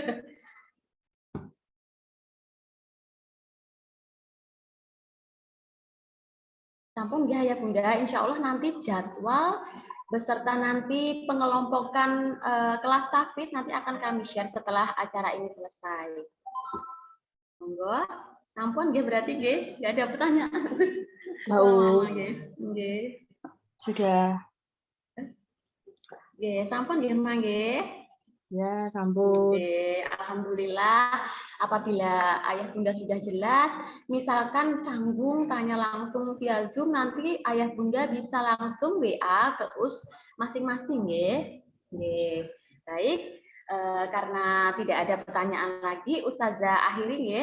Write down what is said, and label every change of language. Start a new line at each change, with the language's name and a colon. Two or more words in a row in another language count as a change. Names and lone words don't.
Indonesian: Sampun ya Bunda, insya Allah nanti jadwal beserta nanti pengelompokan kelas tahfidz nanti akan kami share setelah acara ini selesai.
Javanese: Monggo, sampun
Indonesian: ya berarti nggih, ada pertanyaan. Tahu. Nggih. Sudah.
Javanese: Nggih, sampun nggih mangke.
Indonesian: Ya, sampun. Oke, alhamdulillah apabila ayah bunda sudah jelas, misalkan canggung tanya langsung via Zoom, nanti ayah bunda bisa langsung WA ke US masing-masing ya. Baik, karena tidak ada pertanyaan lagi, Ustazah akhiri ya.